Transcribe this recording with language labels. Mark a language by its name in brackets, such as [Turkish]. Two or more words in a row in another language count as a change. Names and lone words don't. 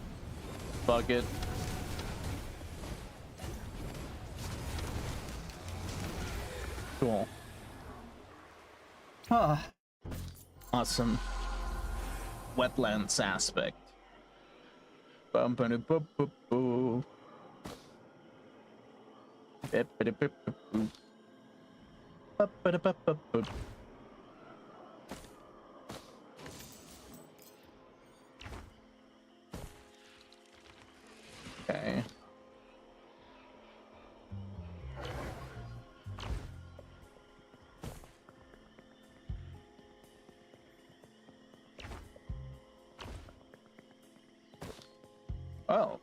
[English] Fuck it. Cool. Ah. Awesome. Wetlands aspect. Bum ba da boop boop boo. Bip ba da bip boop boop. Bup ba da bup bup boop. Okay. Oh.